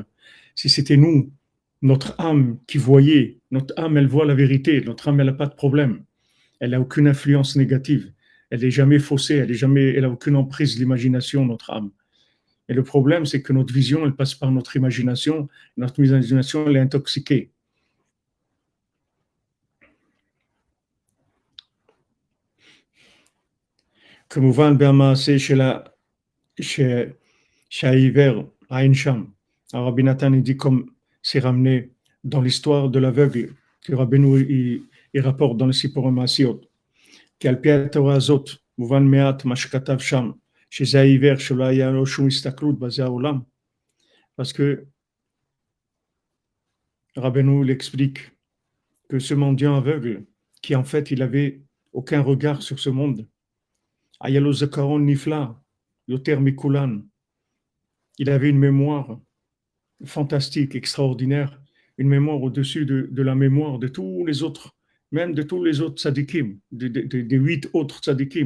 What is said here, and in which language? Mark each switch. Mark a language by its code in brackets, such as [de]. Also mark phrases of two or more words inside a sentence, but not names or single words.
[fr] Si c'était nous, notre âme qui voyait, notre âme, elle voit la vérité. Notre âme, elle n'a pas de problème. Elle n'a aucune influence négative. Elle n'est jamais faussée, elle n'a aucune emprise de l'imagination, notre âme. Et le problème, c'est que notre vision, elle passe par notre imagination. Notre imagination, elle est intoxiquée. [he] כמובן במעשה שהעיוור, עין שם, [fr] Rabbi Nathan il dit comme c'est ramené dans l'histoire de l'aveugle que Rabbeinu il rapporte dans le Sipurim Maasiot, [he] שעל פי התורה הזאת מובן מעט מה שכתב שם, שזה העיוור שלא היה לו שום הסתכלות בזה העולם. [fr] Parce que Rabbeinu l'explique que ce mendiant aveugle, qui en fait il avait aucun regard sur ce monde, [he] היה לו זכרון נפלא יותר מכולן, [fr] il avait une mémoire fantastique, extraordinaire, une mémoire au-dessus de la mémoire de tous les autres, même de tous les autres tzadikim, des 8 autres tzadikim.